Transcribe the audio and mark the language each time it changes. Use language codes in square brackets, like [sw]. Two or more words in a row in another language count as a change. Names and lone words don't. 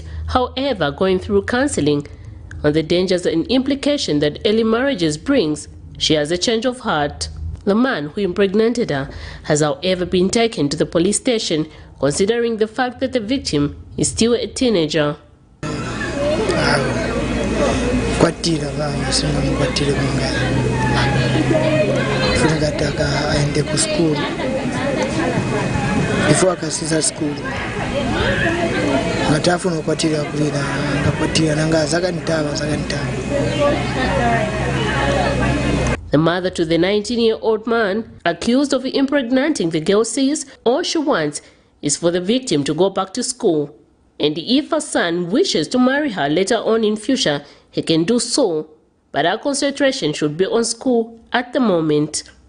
[en] However, going through counseling on the dangers and implications that early marriages brings, she has a change of heart. The man who impregnated her has, however, been taken to the police station, considering the fact that the victim is still a teenager. [sn] Kwatira vanhu singa mukwatire kunga funga taka aende ku school before akasiza school ngatafu no kwatira kulira ngakwatira nanga zakanitaba. [en] The mother to the 19-year-old man accused of impregnating the girl says all she wants is for the victim to go back to school, and if her son wishes to marry her later on in future, he can do so, but our concentration should be on school at the moment.